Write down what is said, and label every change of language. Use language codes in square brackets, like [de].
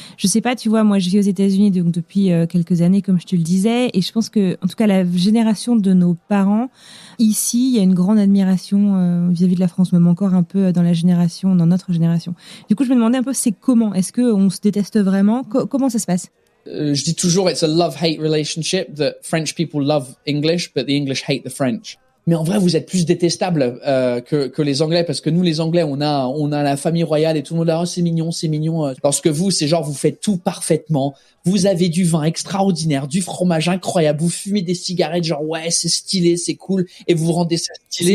[fr] Je sais pas, tu vois, moi je vis aux États-Unis donc depuis quelques années, comme je te le disais, et je pense que, en tout cas, la génération de nos parents, ici, il y a une grande admiration vis-à-vis de la France, même encore un peu dans notre génération. Du coup, je me demandais un peu, c'est comment? Est-ce qu'on se déteste vraiment? Comment ça se passe? Je dis toujours, [en] it's a love-hate relationship, that French people love English, but the English hate the French. [fr] Mais en vrai, vous êtes plus détestables que les Anglais, parce que nous, les Anglais, on a la famille royale et tout le monde dit, oh, c'est mignon, c'est mignon. Lorsque vous, c'est genre, vous faites tout parfaitement. Vous avez du vin extraordinaire, du fromage incroyable. Vous fumez des cigarettes, genre, ouais, c'est stylé, c'est cool. Et vous rendez ça stylé.